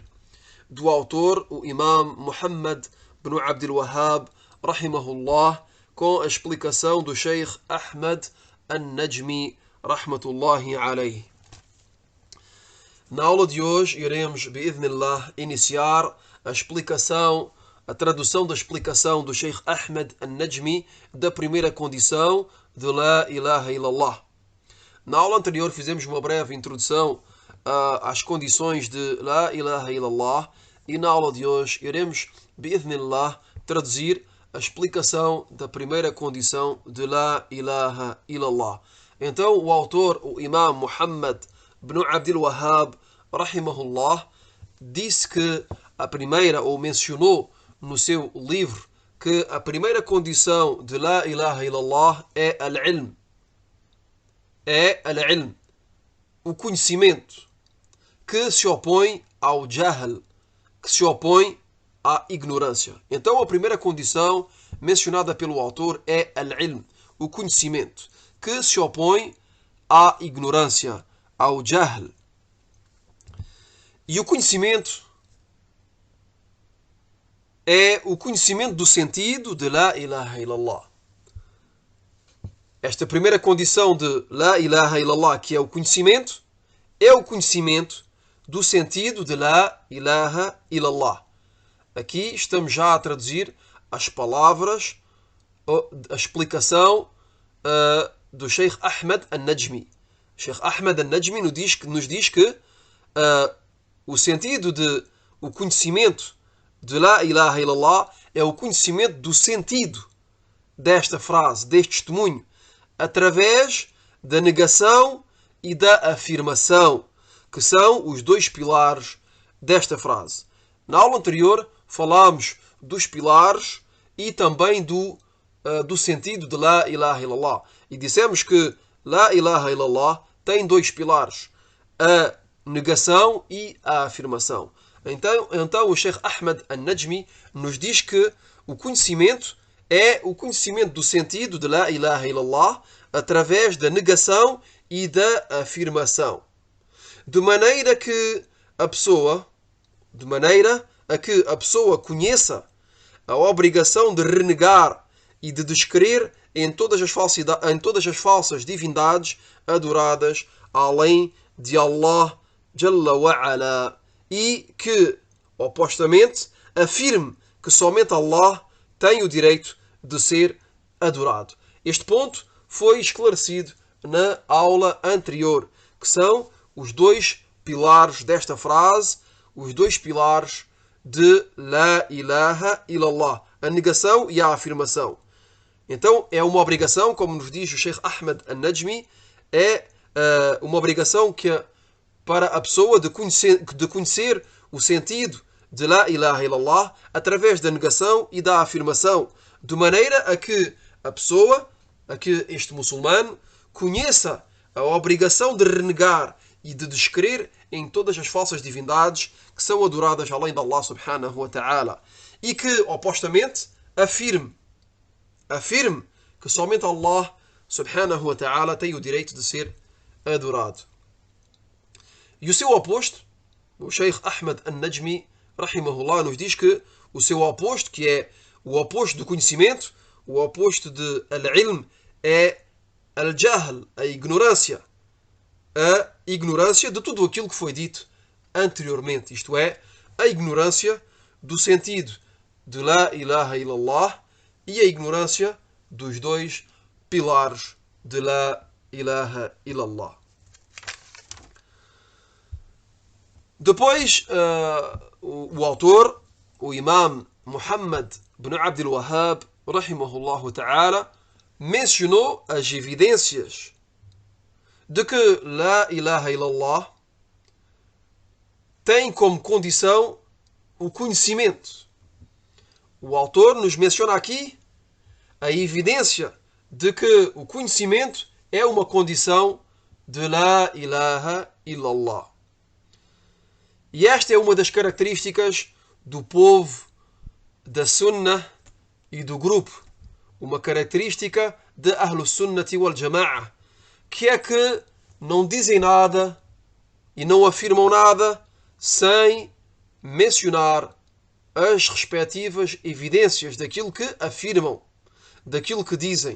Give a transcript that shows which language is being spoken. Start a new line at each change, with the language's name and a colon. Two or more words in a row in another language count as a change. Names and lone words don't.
Portuguese: Do autor, o Imam Muhammad bin Abdul Wahhab, rahimahullah, com a explicação do Sheikh Ahmed An-Najmi,
Arabic: رحمة الله عليه.
Portuguese: Na aula de hoje iremos, bi'idhnillah, iniciar a tradução da explicação do Sheikh Ahmed An-Najmi da primeira condição de
Arabic: لا إله إلا الله.
Portuguese: Na aula anterior fizemos uma breve introdução às condições de
Arabic: لا إله إلا الله
Portuguese: e na aula de hoje iremos, bi'idhnillah, traduzir a explicação da primeira condição de
Arabic: لا إله إلا الله.
Portuguese: Então o autor, o Imam Muhammad bin Abdul Wahhab, rahimahullah, disse que a primeira, ou mencionou no seu livro, que a primeira condição de
Arabic: لا إله إلا الله
Portuguese: é al-ilm. É al-ilm, o conhecimento, que se opõe ao jahl, que se opõe à ignorância. Então a primeira condição mencionada pelo autor é al-ilm, o conhecimento, que se opõe à ignorância, ao jahl. E o conhecimento é o conhecimento do sentido de
Arabic: لا إله إلا الله.
Portuguese: Esta primeira condição de
Arabic: لا إله إلا الله,
Portuguese: que é o conhecimento do sentido de
Arabic: لا إله إلا الله.
Portuguese: Aqui estamos já a traduzir as palavras, a explicação do Sheikh Ahmed An-Najmi. Sheikh Ahmed An-Najmi nos diz que o sentido de o conhecimento de
Arabic: لا إله إلا الله
Portuguese: é o conhecimento do sentido desta frase, deste testemunho, através da negação e da afirmação, que são os dois pilares desta frase. Na aula anterior falámos dos pilares e também do sentido de
Arabic: لا إله إلا الله.
Portuguese: E dissemos que
Arabic: لا إله إلا الله
Portuguese: tem dois pilares, a negação e a afirmação. Então o Sheikh Ahmed An-Najmi nos diz que o conhecimento é o conhecimento do sentido de
Arabic: لا إله إلا الله
Portuguese: através da negação e da afirmação. De maneira que a pessoa conheça a obrigação de renegar e de descrer em todas as falsas divindades adoradas além de Allah
Arabic: جل وعلا,
Portuguese: e que, opostamente, afirme que somente Allah tem o direito de ser adorado. Este ponto foi esclarecido na aula anterior, que são os dois pilares desta frase, os dois pilares de
Arabic: لا إله إلا الله,
Portuguese: a negação e a afirmação. Então é uma obrigação, como nos diz o Sheikh Ahmed An-Najmi, é uma obrigação que para a pessoa de conhecer o sentido de
Arabic: لا إله إلا الله
Portuguese: através da negação e da afirmação, de maneira a que a pessoa, a que este muçulmano, conheça a obrigação de renegar e de descrer em todas as falsas divindades que são adoradas além de Allah
Arabic: سبحانه وتعالى.
Portuguese: E que, opostamente, afirme que somente Allah
Arabic: سبحانه وتعالى
Portuguese: tem o direito de ser adorado. E o seu oposto, o Sheikh Ahmed An-Najmi, rahimahullah, nos diz que o seu oposto, que é o oposto do conhecimento, o oposto de al-ilm, é al-jahl, a ignorância de tudo aquilo que foi dito anteriormente, isto é, a ignorância do sentido de
Arabic: لا إله إلا الله
Portuguese: e a ignorância dos dois pilares de
Arabic: لا إله إلا الله.
Portuguese: Depois, o autor, o imam Muhammad ibn Abdul Wahhab,
Arabic: رحمه الله تعالى,
Portuguese: mencionou as evidências de que
Arabic: لا إله إلا الله
Portuguese: tem como condição o conhecimento. O autor nos menciona aqui a evidência de que o conhecimento é uma condição de
Arabic: لا إله إلا الله.
Portuguese: E esta é uma das características do povo da Sunnah e do grupo. Uma característica de
Arabic: أهل السنة والجماعة,
Portuguese: que é que não dizem nada e não afirmam nada sem mencionar as respectivas evidências daquilo que afirmam, daquilo que dizem.